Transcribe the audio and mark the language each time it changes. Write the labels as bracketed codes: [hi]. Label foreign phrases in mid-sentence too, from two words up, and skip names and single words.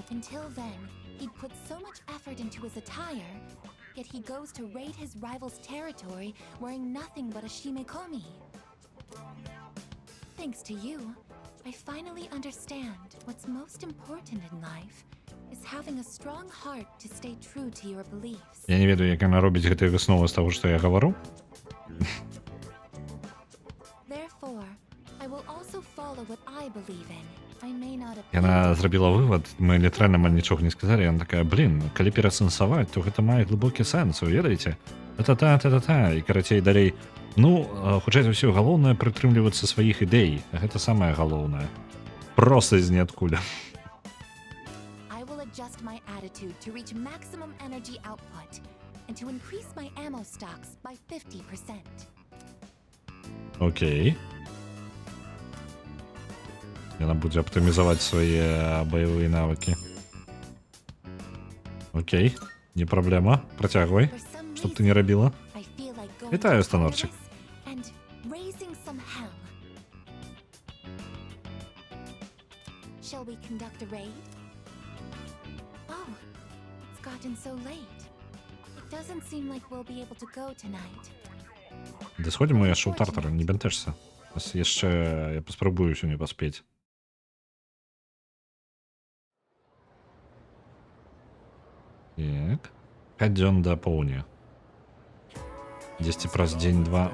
[en] Until then, he'd put so much effort into his attire, yet he goes to raid his rival's territory wearing nothing but a shimekomi. Thanks to you, I finally understand what's most important in life is having a strong heart to stay true to your beliefs. [be] Я не ведаю, як яна робіць гэтыя высновы з таго, што я гавару. [en] Therefore, I will also follow what I believe in. I may not appear [be] Яна [en] to- [be] зрабіла вывад, мы літаральна нічога не сказалі, яна такая, блин, калі перасэнсаваць, то гэта мае глыбокі сэнс, вы ведаеце? Та-та-та-та-та, і карацей далей. Ну, хутчэй за ўсё, галоўнае прытрымлівацца сваіх ідэй, гэта самае галоўнае. Проста з ніадкуль. [en] I will adjust my attitude to reach maximum energy output and to increase my ammo stocks by 50%. [be] Окей. Яна будзе аптымізаваць свае баявыя навыкі. Окей, не праблема, працягвай, [en] For some [be] што б ты не [en] reason, [be] рабіла. [en] I feel like going [be] Вітаю, [en] to [be] станорчик. [en] Tartarus and raising some hell. Shall we conduct a raid? Oh, it's gotten so late. It doesn't seem like we'll be able to go tonight. [be] Ды сходзім мы яшчэ ў Тартар, не бянтэжся. Яшчэ я паспрабую сёння паспець. Так. 5 дзён да поўдня. 10 праз дзень-два.